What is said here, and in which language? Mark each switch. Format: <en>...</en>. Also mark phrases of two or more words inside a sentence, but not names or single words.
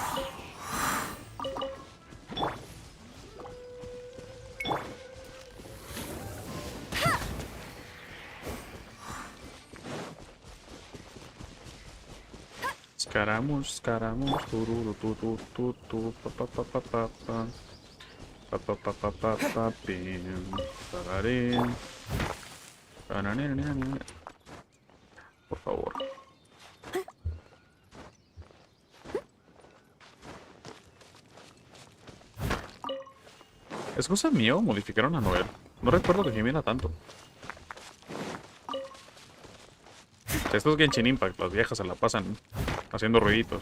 <es>Escaramos, tururu, pa pa pa pa pa pa. Pa pa pa pa pa pa pim. Pararín. Pararín. Por favor. ¿Es cosa mía o modificaron a Noel? No recuerdo que gimiera tanto. Estos Genshin Impact, las viejas se la pasan haciendo ruiditos.</es>